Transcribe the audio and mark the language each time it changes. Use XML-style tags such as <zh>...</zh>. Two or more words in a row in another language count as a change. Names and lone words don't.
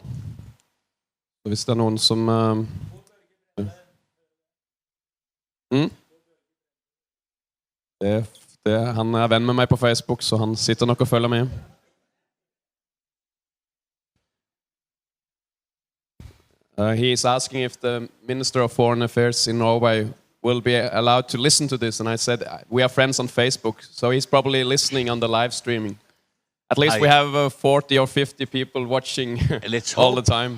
<no>Hvis det noen som... Han venn med meg på Facebook, så han sitter nok og følger med.</no> <en>He is asking if the Minister of Foreign Affairs in Norway will be allowed to listen to this, and I said we are friends on Facebook, so he's probably listening on the live streaming. At least we have 40 or 50 people watching all the time.</en>